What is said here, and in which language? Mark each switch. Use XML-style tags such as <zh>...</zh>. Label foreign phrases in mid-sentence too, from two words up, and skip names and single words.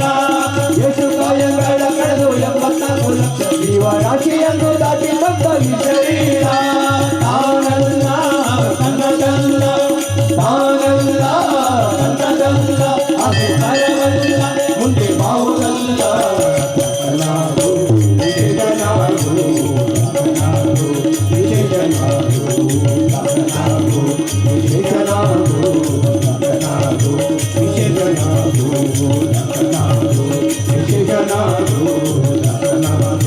<kn>ಯೇಸು ಕಾಯಂಗಳ ಕಳೆದು 84 ಲಕ್ಷ ಜೀವರಾಶಿಯನ್ನು ದಾಟಿ ಬಂದ ಈ ಶರೀರ. ತಾನಲ್ಲ ತನ್ನದಲ್ಲ ತಾನಲ್ಲ ತನ್ನದಲ್ಲ ಅಧಿಕಾರವಲ್ಲ ಮುಂದೆ ಬಾವುದಲ್ಲ. ದಾಸನಾಗು ವಿಶೇಷನಾಗು ದಾಸನಾಗು ವಿಶೇಷನಾಗು ದಾಸನಾಗು ವಿಶೇಷನಾಗು ದಾಸನಾಗು ವಿಶೇಷನಾಗು ದಾಸನಾಗು ವಿಶೇಷನಾಗು ದಾಸನಾಗು.</kn>